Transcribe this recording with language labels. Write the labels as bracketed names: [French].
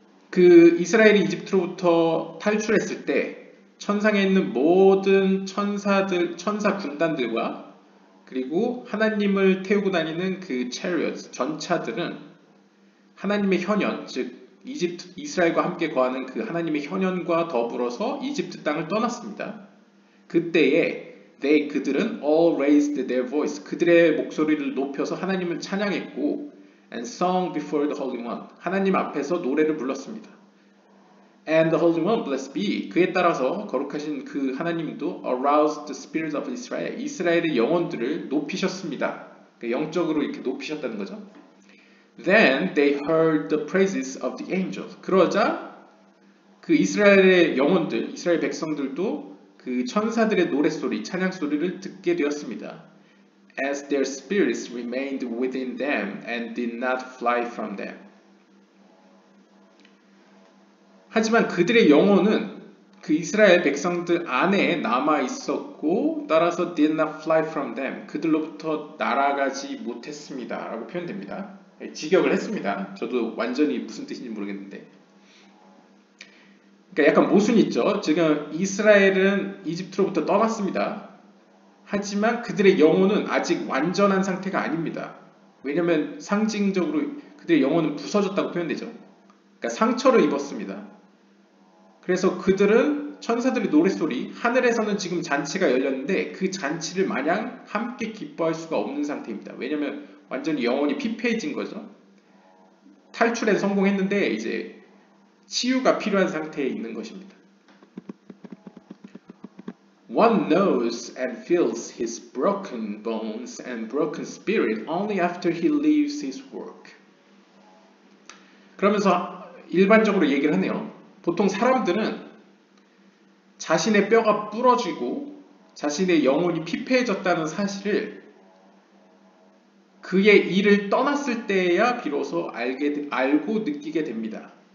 [Korean] 그 이스라엘이 이집트로부터 탈출했을 때 천상에 있는 모든 천사들, 천사 군단들과 그리고 하나님을 태우고 다니는 그 [English] chariot, [Korean] 전차들은 하나님의 현현, 즉 이스라엘과 함께 거하는 그 하나님의 현현과 더불어서 이집트 땅을 떠났습니다. 그때에 그들은 [English] all raised their voice, [Korean] 그들의 목소리를 높여서 하나님을 찬양했고 [English] and sung before the Holy One, [Korean] 하나님 앞에서 노래를 불렀습니다. [English] And the Holy One, blessed be, [Korean] 그에 따라서 거룩하신 그 하나님도 [English] aroused the spirit of Israel, [Korean] 이스라엘의 영혼들을 높이셨습니다. 그러니까 영적으로 이렇게 높이셨다는 거죠. [English] Then they heard the praises of the angels. [Korean] 그러자 그 이스라엘의 영혼들, 이스라엘 백성들도 그 천사들의 노랫소리, 찬양소리를 듣게 되었습니다. [English] As their spirits remained within them and did not fly from them. [Korean] 하지만 그들의 영혼은 그 이스라엘 백성들 안에 남아 있었고 따라서 [English] did not fly from them. [Korean] 그들로부터 날아가지 못했습니다. 라고 표현됩니다. 직역을 했습니다. 저도 완전히 무슨 뜻인지 모르겠는데. 그러니까 약간 모순이 있죠. 지금 이스라엘은 이집트로부터 떠났습니다. 하지만 그들의 영혼은 아직 완전한 상태가 아닙니다. 왜냐하면 상징적으로 그들의 영혼은 부서졌다고 표현되죠. 그러니까 상처를 입었습니다. 그래서 그들은 천사들의 노랫소리, 하늘에서는 지금 잔치가 열렸는데 그 잔치를 마냥 함께 기뻐할 수가 없는 상태입니다. 왜냐하면 완전히 영혼이 피폐해진 거죠. 탈출에 성공했는데 이제 치유가 필요한 상태에 있는 것입니다. [English] One knows and feels his broken bones and broken spirit only after he leaves his work. [Korean] 그러면서 일반적으로 얘기를 하네요. 보통 사람들은 자신의 뼈가 부러지고 자신의 영혼이 피폐해졌다는 사실을 그의 일을 떠났을 때야 비로소 알고 느끼게 됩니다.